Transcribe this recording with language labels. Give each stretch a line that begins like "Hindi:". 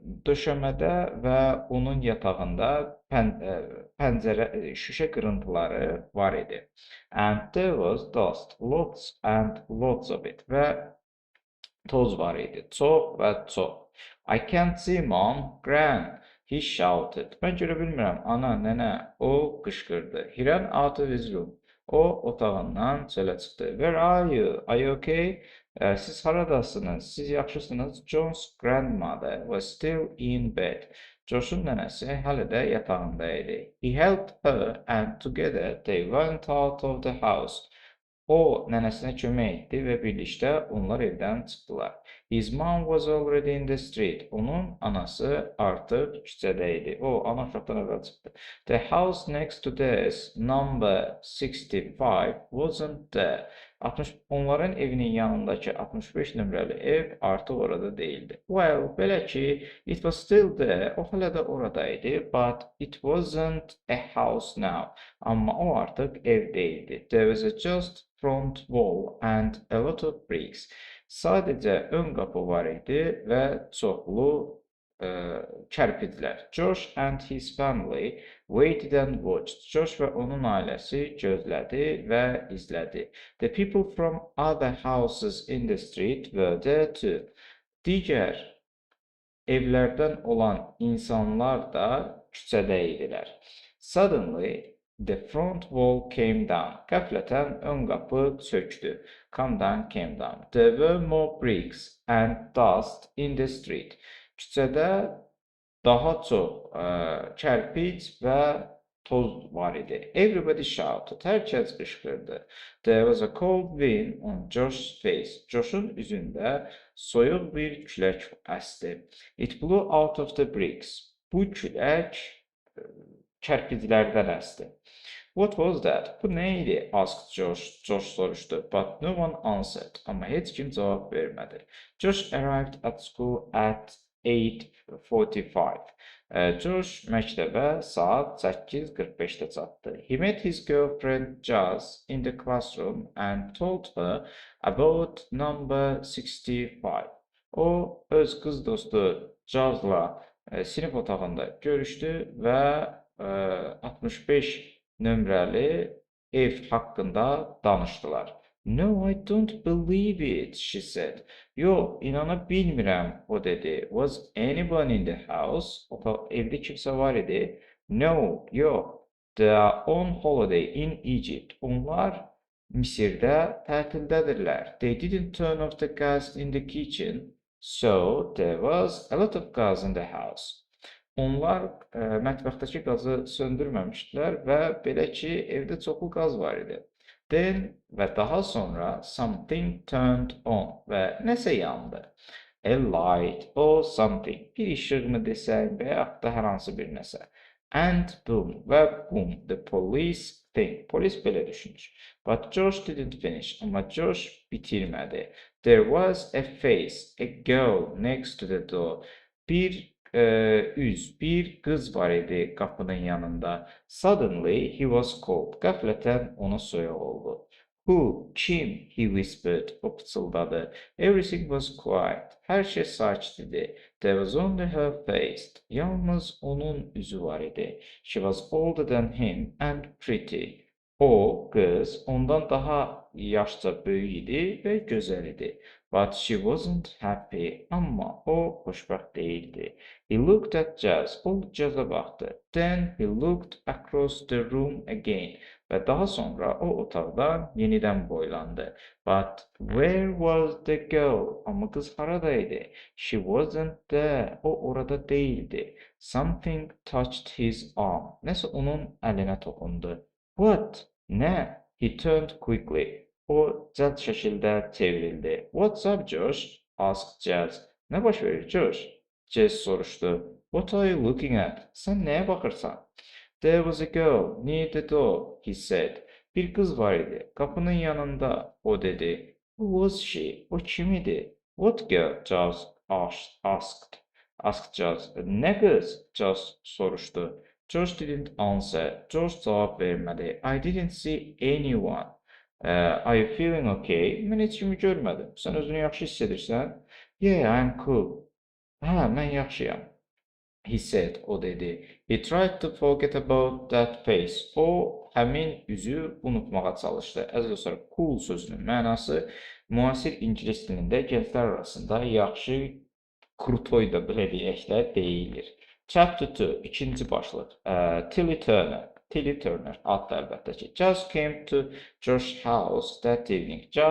Azerbaijani: Döşəmədə və onun yatağında pəncərə, şüşə qırıntıları var idi.
English: And there was dust, lots and lots of it.
Azerbaijani: Və toz var idi, çox və çox.
English: I can't see mom, gran, he shouted.
Azerbaijani: Mən görə bilmirəm, ana, nənə, o qışqırdı.
English: He ran out of his room.
Azerbaijani: O otağından çölə çıxdı.
English: Where are you? Are you okay?
Azerbaijani: Siz haradasınız? Siz yaxşısınız?
English: John's grandmother was still in bed.
Azerbaijani: Josh'un nənəsi hələ də yatağında idi.
English: He helped her and together they went out of the house.
Azerbaijani: O nənəsinə kömək etdi və birlikdə onlar evdən çıxdılar.
English: His mom was already in the street.
Azerbaijani: Onun anası artıq küçədə idi. O, ana uşaqdan əvvəl çıxdı.
English: The house next to theirs, number 65, wasn't there.
Azerbaijani: Onların evinin yanındakı 65 nömrəli ev artıq orada değildi.
English: Well,
Azerbaijani: belə ki,
English: it was still there.
Azerbaijani: O hələ də orada idi,
English: but it wasn't a house now.
Azerbaijani: Amma o artıq ev değildi.
English: There was just front wall and a lot of bricks.
Azerbaijani: Sadəcə ön qapı var idi və çoxlu kərpiclər.
English: Josh and his family waited and watched.
Azerbaijani: Josh və onun ailəsi gözlədi və izlədi.
English: The people from other houses in the street were there too.
Azerbaijani: Digər evlərdən olan insanlar da küçədə idilər.
English: Suddenly, the front wall came down.
Azerbaijani: Qəflətən ön qapı çökdü.
English: Come down, came down. There were more bricks and dust in the street.
Azerbaijani: Küçədə daha çox kərpic və toz var idi.
English: Everybody shouted.
Azerbaijani: Hər kəs qışqırdı.
English: There was a cold wind on Josh's face.
Azerbaijani: Josh'un üzündə soyuq bir külək əsdi.
English: It blew out of the bricks.
Azerbaijani: Bu külək kərpiclərdən əsdi.
English: What was that?
Azerbaijani: Bu nə idi?
English: Asked Josh.
Azerbaijani: Josh soruşdu.
English: But no one answered.
Azerbaijani: Amma heç kim cavab vermədi.
English: Josh arrived at school at 8:45.
Azerbaijani: Josh məktəbə saat 8:45-də çatdı.
English: He met his girlfriend Jazz in the classroom and told her about number 65.
Azerbaijani: O öz qız dostu Jazzla sinif otağında görüşdü və 65 nömrəli ev haqqında danışdılar.
English: No, I don't believe it, she said.
Azerbaijani: Yox, inana bilmirəm, o dedi.
English: Was anyone in the house?
Azerbaijani: Evdə kimsə var idi. No, yox.
English: They are on holiday in Egypt.
Azerbaijani: Onlar Misirdə tətildədirlər.
English: They didn't turn off the gas in the kitchen. So there was a lot of gas in the house.
Azerbaijani: Onlar mətbəxdəki qazı söndürməmişdilər və belə ki, evdə çoxlu qaz var idi.
English: Then
Azerbaijani: və daha sonra
English: something turned on
Azerbaijani: və nəsə yandı.
English: A light or something.
Azerbaijani: Bir işıq mı desək və yaxud da hər hansı bir nəsə.
English: And boom və boom. The police think.
Azerbaijani: Polis belə düşünür.
English: But George didn't finish.
Azerbaijani: Amma George bitirmədi.
English: There was a face, a girl next to the door.
Azerbaijani: Bir bir qız var idi qapının yanında.
English: Suddenly he was cold.
Azerbaijani: Qəflətən ona soyuq oldu.
English: Who?
Azerbaijani: Kim?
English: He whispered.
Azerbaijani: O pıçıldadı.
English: Everything was quiet.
Azerbaijani: Hər şey sakit idi.
English: There was only her face.
Azerbaijani: Yalnız onun üzü var idi.
English: She was older than him and pretty.
Azerbaijani: O qız ondan daha yaşca böyük idi və gözəl idi.
English: But she wasn't happy.
Azerbaijani: Amma o xoşbəxt değildi.
English: He looked at Jazz.
Azerbaijani: O Jazz'a baxdı.
English: Then he looked across the room again.
Azerbaijani: Və daha sonra o otaqdan yenidən boylandı.
English: But where was the girl?
Azerbaijani: Amma qız haradaydı?
English: She wasn't there.
Azerbaijani: O orada değildi.
English: Something touched his arm.
Azerbaijani: Nəsə onun əlinə toxundu.
English: What?
Azerbaijani: Nə?
English: He turned quickly.
Azerbaijani: O cəld şəkildə çevrildi.
English: What's up, Josh? Asked Jazz.
Azerbaijani: Nə baş verir, Josh? Jazz soruşdu.
English: What are you looking at?
Azerbaijani: Sən nəyə baxırsan?
English: There was a girl near the door, he said.
Azerbaijani: Bir qız var idi. Qapının yanında, o dedi.
English: Who was she?
Azerbaijani: O kim idi?
English: What girl? Jazz asked Jazz.
Azerbaijani: Nə qız? Jazz soruşdu.
English: George didn't answer.
Azerbaijani: George cevap vermədi.
English: I didn't see anyone. Are you feeling okay?
Azerbaijani: Mən heç kimi görmədim. Sən özünü yaxşı hiss edirsən?
English: Yeah, I'm cool.
Azerbaijani: Hə, mən yaxşıyam.
English: He said,
Azerbaijani: o dedi.
English: He tried to forget about that face.
Azerbaijani: O, həmin üzü unutmağa çalışdı. Əziz dostlar, cool sözünün mənası müasir ingilis dilində gənclər arasında yaxşı, krutoy da belə deyək də deyilir.
English: Chapter 2,
Azerbaijani: ikinci başlıq. Tilly Turner adlı əlbəttə ki.
English: Jazz came to Josh's house that evening.